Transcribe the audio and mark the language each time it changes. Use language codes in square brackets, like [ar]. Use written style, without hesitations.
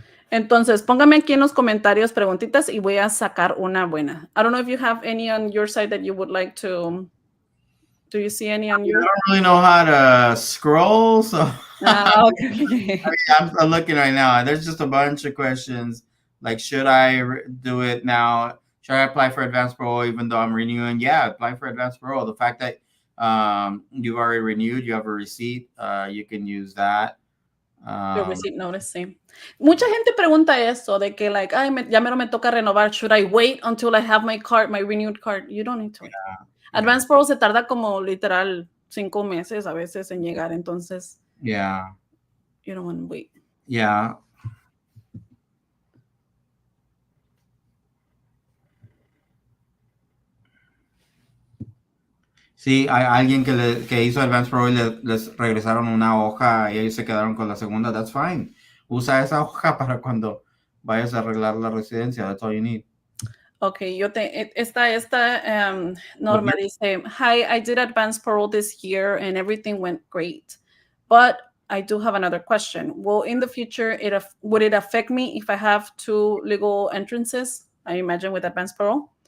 [es] Entonces, póngame aquí en los comentarios preguntitas y voy a sacar una buena. [en] I don't know if you have any on your side that you would like to. Do you see any on your? I don't really know how to scroll, so Okay. I'm looking right now. There's just a bunch of questions like, should I do it now? Should I apply for Advance Parole even though I'm renewing? Yeah, apply for Advance Parole. The fact that you've already renewed, you have a receipt, you can use that. Your receipt notice, [es] sí. Mucha gente pregunta eso de que like, ay, ya mero me toca renovar. [en] Should I wait until I have my card, my renewed card? You don't need to wait. [es] Advance Parole se tarda como literal 5 meses a veces en llegar, entonces. [en] Yeah. You don't want to wait. Yeah. [es] Sí, hay alguien que hizo Advance Parole y les regresaron una hoja y ellos se quedaron con la segunda. [en] That's fine. [es] Usa esa hoja para cuando vayas a arreglar la residencia. [en] That's all you need. Okay, [es] esta Norma dice, [en] hi, I did Advance Parole this year and everything went great, but I do have another question. Well, in the future, would it affect me if I have 2 legal entrances, I imagine, with Advance Parole?